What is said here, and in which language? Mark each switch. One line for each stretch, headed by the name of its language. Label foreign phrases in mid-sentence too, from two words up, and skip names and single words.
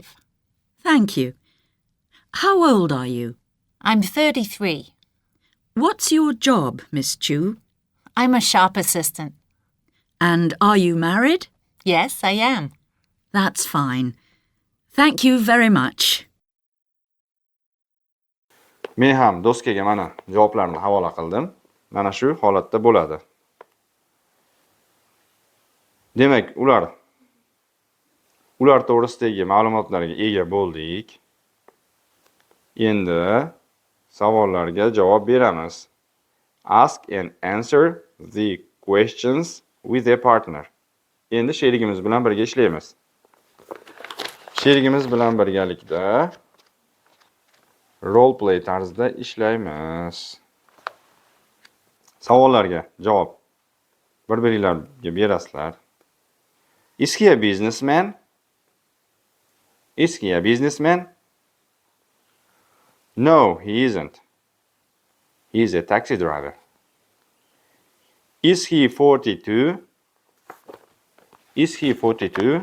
English: Thank you. How old are you? I'm 33. What's your job, Miss Chu? I'm a shop assistant. And are you married? Yes, I am. That's fine. Thank you very much.
Uzbek: Men ham doskaga mana javoblarni havola qildim. Mana shu holatda bo'ladi. Demak, ular to'g'risidagi ma'lumotlarga ega bo'ldik. Endi savollarga javob beramiz.
English: Ask and answer the questions with a partner.
Uzbek: Endi sherigimiz bilan birga ishlaymiz. Sherigimiz bilan birgalikda
English: role play
Uzbek: tarzida ishlaymiz. Savollarga javob bir-biringlarga berasizlar.
English: Is he a businessman? Is he a businessman? No, he isn't. He is a taxi driver. Is he 42? Is he 42?